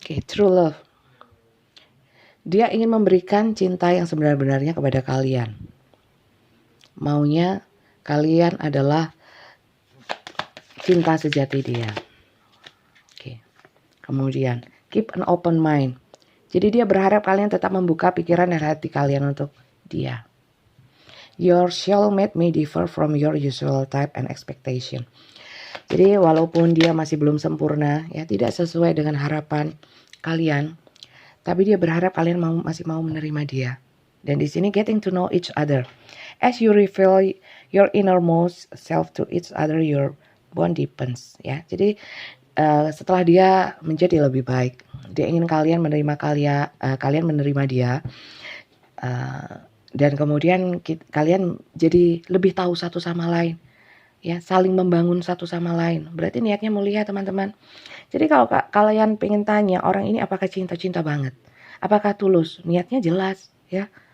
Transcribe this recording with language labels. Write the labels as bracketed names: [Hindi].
[English] True love. [Indonesian] Dia ingin memberikan cinta yang sebenar-benarnya kepada kalian. Maunya kalian adalah cinta sejati dia. Oke. Kemudian, [English] keep an open mind. [Indonesian] Jadi dia berharap kalian tetap membuka pikiran dan hati kalian untuk dia. [English] Your soulmate may differ from your usual type and expectation. [Indonesian] Jadi walaupun dia masih belum sempurna, ya, tidak sesuai dengan harapan kalian, tapi dia berharap kalian masih mau menerima dia. Dan di sini [English] getting to know each other. As you reveal your innermost self to each other, your bond deepens, [Indonesian] ya. Jadi setelah dia menjadi lebih baik, dia ingin kalian menerima kalian menerima dia, dan kemudian kalian jadi lebih tahu satu sama lain, ya, saling membangun satu sama lain. Berarti niatnya mulia, teman-teman. Jadi kalau kalian pengen tanya orang ini apakah cinta banget, apakah tulus, niatnya jelas, ya.